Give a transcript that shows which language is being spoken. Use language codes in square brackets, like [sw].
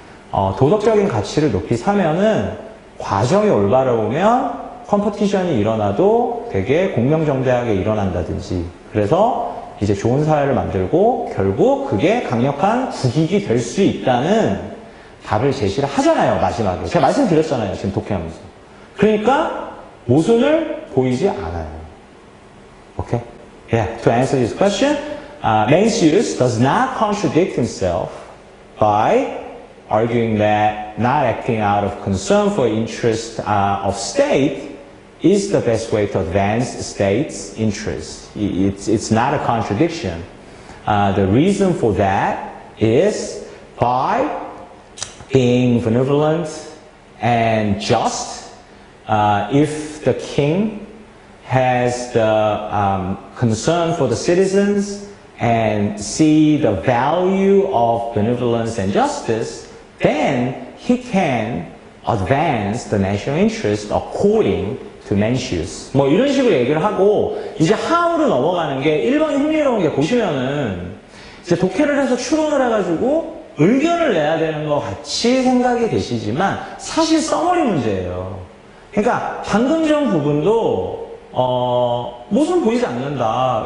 [ko] 도덕적인 가치를 높이 사면은 과정이 올바르면 컴퍼티션이 일어나도 되게 공명정대하게 일어난다든지 그래서 이제 좋은 사회를 만들고 결국 그게 강력한 국익이 될 수 있다는 답을 제시를 하잖아요, 마지막에. 제가 말씀드렸잖아요, 지금 독해하면서. 그러니까 모순을 보이지 않아요. [en] Okay? Yeah, to answer this question, Mencius does not contradict himself by arguing that not acting out of concern for interest of state is the best way to advance state's interests. It's not a contradiction. The reason for that is by being benevolent and just, if the king has the concern for the citizens and see the value of benevolence and justice, then he can advance the national interest according to Mencius. [ko] 뭐 이런 식으로 얘기를 하고 이제 how로 넘어가는 게 1번이 흥미로운 게 보시면은 이제 독해를 해서 추론을 해가지고 의견을 내야 되는 것 같이 생각이 되시지만 사실 써머리 문제예요. 그러니까 방금 전 부분도 모순 보이지 않는다.